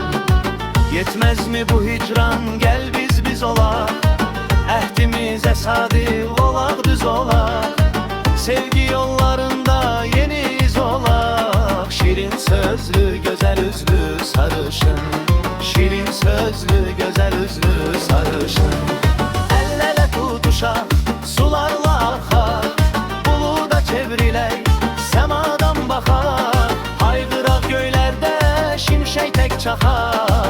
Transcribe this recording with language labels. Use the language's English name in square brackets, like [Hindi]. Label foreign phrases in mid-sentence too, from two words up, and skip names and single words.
[Azerbaijani] Yetməzmi bu hicran, gəl biz olaq, əhdimizə sadiq olaq, düz olaq. Sevgi yollarında yeni iz olaq. Şirin sözlü gözəl üzlü sarışın, şirin sözlü güzel üzlü sarışın. [Turkish] El ele tutuşan sularla akar, buluda çevriley semadan bakar. Haygırak göylerde şimşek tek çakar.